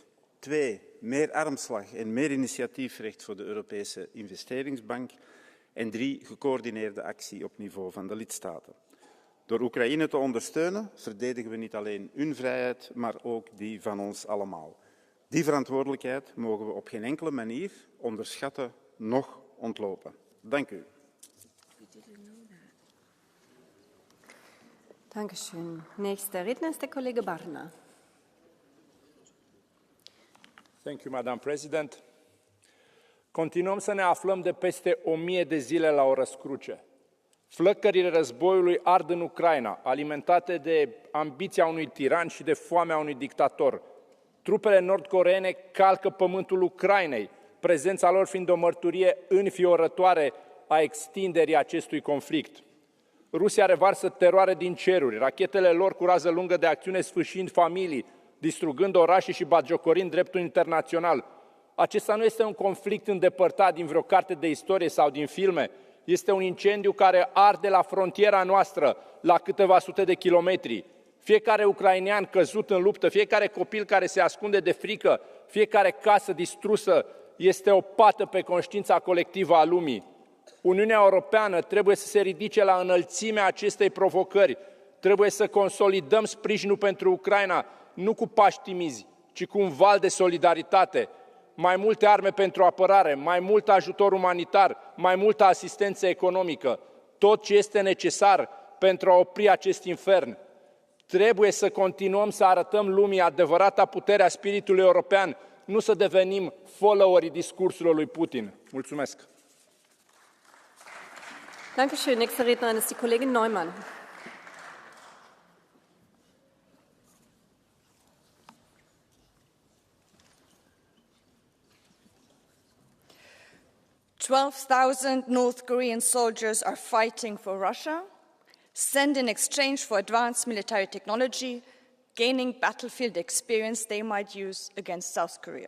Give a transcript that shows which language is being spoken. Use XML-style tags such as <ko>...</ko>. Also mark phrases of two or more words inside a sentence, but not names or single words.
<nl>2, meer armslag en meer initiatiefrecht voor de Europese investeringsbank. En 3, gecoördineerde actie op niveau van de lidstaten. Door Oekraïne te ondersteunen, verdedigen we niet alleen hun vrijheid, maar ook die van ons allemaal. Die verantwoordelijkheid mogen we op geen enkele manier onderschatten, noch ontlopen. Dank u.</nl> <de>Dankeschön. Nächster Redner ist der Kollege Barna.</de> <en>Thank you, Madam President.</en> <ro>Continuăm să ne aflăm de peste 1000 de zile la o răscruce. Flăcările războiului ard în Ucraina, alimentate de ambiția unui tiran și de foamea unui dictator. Trupele nord-coreene calcă pământul Ucrainei, prezența lor fiind o mărturie înfiorătoare a extinderii acestui conflict. Rusia revarsă teroare din ceruri, rachetele lor cu rază lungă de acțiune sfâșind familii, distrugând orașe și batjocorind dreptul internațional. Acesta nu este un conflict îndepărtat din vreo carte de istorie sau din filme, este un incendiu care arde la frontiera noastră, la câteva sute de kilometri. Fiecare ucrainean căzut în luptă, fiecare copil care se ascunde de frică, fiecare casă distrusă este o pată pe conștiința colectivă a lumii. Uniunea Europeană trebuie să se ridice la înălțimea acestei provocări. Trebuie să consolidăm sprijinul pentru Ucraina, nu cu pași timizi, ci cu un val de solidaritate. Mai multe arme pentru apărare, mai mult ajutor umanitar, mai multă asistență economică. Tot ce este necesar pentru a opri acest infern. Trebuie să continuăm să arătăm lumii adevărata putere a spiritului european, nu să devenim followerii discursurilor lui Putin. Mulțumesc!</ro> <de>Dankeschön. Nächster Rednerin ist die Kollegin Neumann.</de> <en>"12,000 North Korean soldiers are fighting for Russia, sent in exchange for advanced military technology, gaining battlefield experience they might use against South Korea.</en>